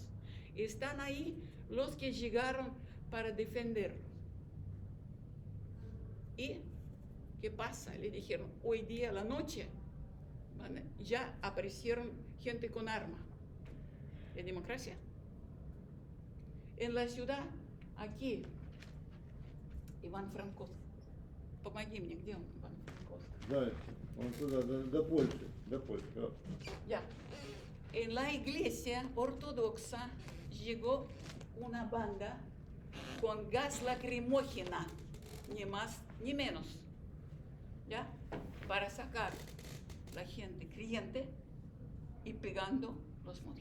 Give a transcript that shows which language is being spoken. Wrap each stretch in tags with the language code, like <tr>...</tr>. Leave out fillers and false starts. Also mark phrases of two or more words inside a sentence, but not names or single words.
<es>Están ahí los que llegaron para defenderlos. ¿Y qué pasa? Le dijeron, hoy día a la noche ya aparecieron gente con arma. ¿Es democracia? En la ciudad, aquí,</es> <ru>Иван Франковский. Помоги мне, где он, Иван Франковский? Дальше. Он туда, до Польши. До Польши. Да.</ru> <es>Ya. En la iglesia ortodoxa llegó una banda con gas lacrimógena, ni más ni menos, ¿ya? Para sacar la gente creyente y pegando los monjes.</es>